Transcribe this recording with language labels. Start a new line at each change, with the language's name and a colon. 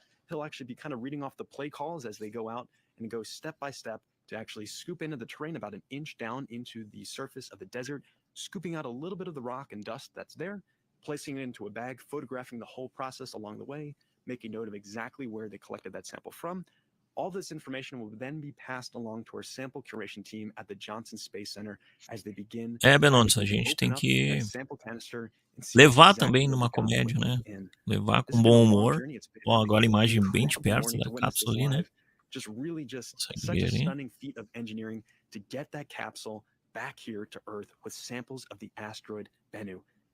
English: He'll actually be kind of reading off the play calls as they go out and go step by step to actually scoop into the terrain about an inch down into the surface of the desert, scooping out a little bit of the rock and dust that's there, placing it into a bag, photographing the whole process along the way, making note of exactly where they collected that sample from. All this information will then be passed along to our sample curation team at the Johnson Space Center as they begin.
Portuguese: Benones, a gente tem que levar também numa comédia, né? Levar com bom humor. Ó, agora a imagem bem de perto da cápsula ali, né?
English: Just such a stunning feat of engineering to get that capsule back here to Earth with samples of the asteroid Bennu.